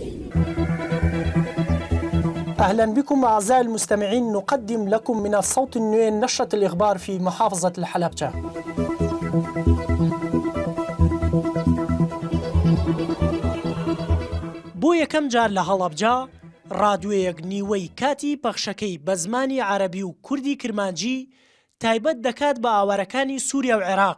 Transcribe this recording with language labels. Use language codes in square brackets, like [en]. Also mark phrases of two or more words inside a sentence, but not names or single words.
[ar] أهلا بكم أعزائي المستمعين، نقدم لكم من الصوت النوين نشرة الإخبار في محافظة الحلبجة. [ckb] بۆ یەکەم جار لە هەڵەبجە ڕادیۆیەک نیوەی کاتی پەخشەکەی بە زمانی عەرەبی و کوردی کرمانجی تایبەت دەکات بە ئاوارەکانی سووریا و عێراق.